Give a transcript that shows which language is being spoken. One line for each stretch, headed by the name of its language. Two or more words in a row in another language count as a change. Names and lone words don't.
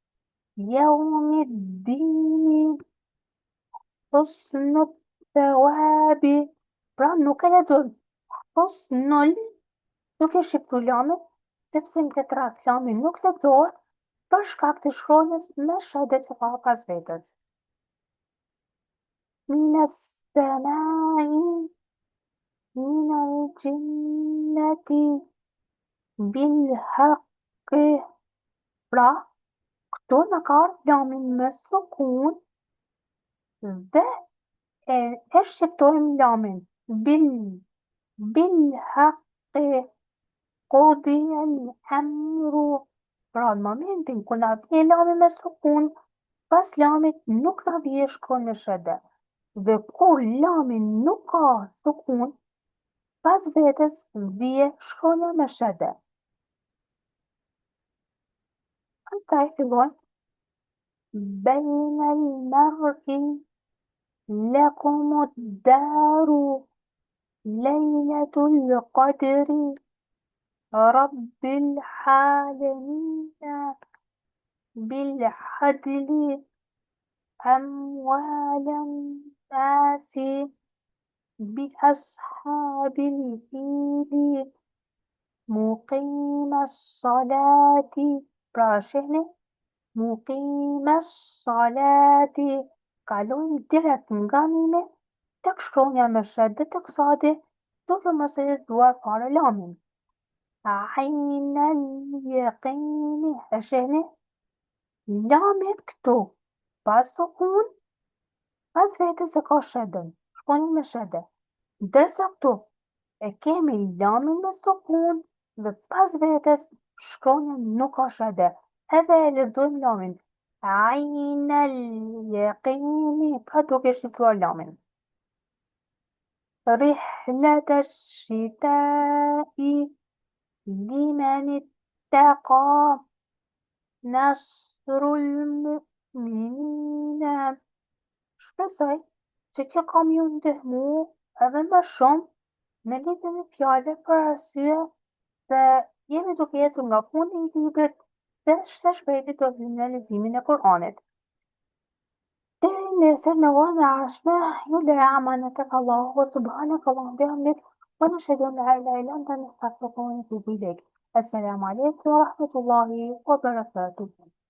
Arabic: يوم الدين. حسن الثواب.
Albanian: Pra, nuk e lexojmë husnul, nuk e shqiptu lamit, sepse në këtë rast lami nuk lexohet për shkak të shkronjës me shede që ka pas vetes.
Arabic: من السماء، من الجنة، بالحق.
Albanian: Pra, këtu në ka ardhur lami me sukun dhe e shqiptojmë lamin
Arabic: بالحق. قضي الأمر.
Albanian: Pra, në momentin kur na vjen lami me sukun, pas lamit nuk na vjen shkronjë me shede. Dhe kur lami nuk ka sukun, pas vetes vjen shkronja me shede. Pastaj fillon
Arabic: بين المرء لكم الدار ليلة القدر رب العالمين بالعدل أموال الناس بأصحاب الفيل مقيمي الصلاة.
Albanian: Pra, shihni
Arabic: مقيمي الصلاة,
Albanian: kalojmë direkt nga mimi tek shkronja me shede tek sadi, duke mos e lexuar fare lamin.
Arabic: عين اليقين.
Albanian: E shihni lamin këtu pas sukun, pas vetes e ka shedën, shkronjë me shede. Ndërsa këtu e kemi lamin me sukun dhe pas vetes shkronja nuk ka shede. Edhe e lexojmë lamin.
Arabic: عين اليقين,
Albanian: pra duke shqiptuar lamin.
Arabic: رحلة الشتاء لمن اتقى نصر المؤمنين.
Albanian: Shpresoj që kjo kam ju ndihmu edhe më shumë në lidhjen e fjalëve për arsye se jemi duke jetur nga fundi i librit dhe së shpejti do vim në leximin e Kur'anit. Deri nesër në orën e ardhshme, ju lëra amanet tek Allahu
Arabic: سبحانك اللهم وبحمدك ونشهد أن لا إله إلا أنت نستغفرك ونتوب إليك. السلام عليكم ورحمة الله وبركاته.